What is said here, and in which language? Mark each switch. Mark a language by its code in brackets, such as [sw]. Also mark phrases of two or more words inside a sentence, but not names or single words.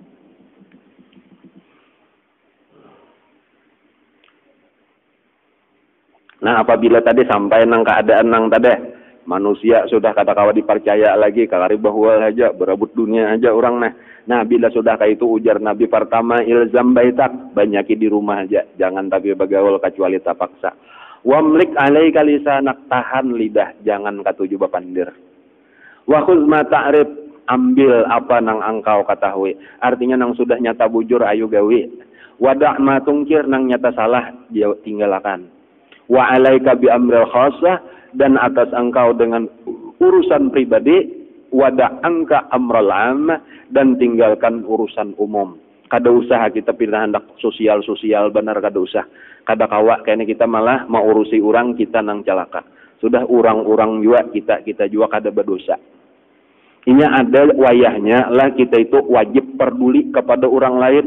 [bjn] Nah apabila tadi sampai nang keadaan nang tadi manusia sudah kata kawa dipercaya lagi kalari bahwa aja berebut dunia aja orang nah bila sudah kayak itu ujar Nabi pertama [ar] الزم بيتك [bjn] banyaki di rumah aja jangan tapi bagaul kecuali tapaksa. [ar] واملك عليك لسانك [bjn] tahan lidah jangan katuju bapandir. [ar] وخذ ما تعرف [id] ambil apa nang engkau ketahui. [bjn] Artinya nang sudah nyata bujur ayo gawe. [ar] ودع ما تنكر [bjn] nang nyata salah dia tinggalkan. [ar] وعليك بأمر الخاصة [id] dan atas engkau dengan urusan pribadi [ar] ودع عنك أمر العامة [id] dan tinggalkan urusan umum. [bjn] Kada usaha kita pindah hendak sosial benar kada usah. Kada kawa kayaknya kita malah mau urusi orang kita nang celaka. Sudah orang-orang juga kita juga kada berdosa. Ini ada wayahnya lah kita itu wajib peduli kepada orang lain.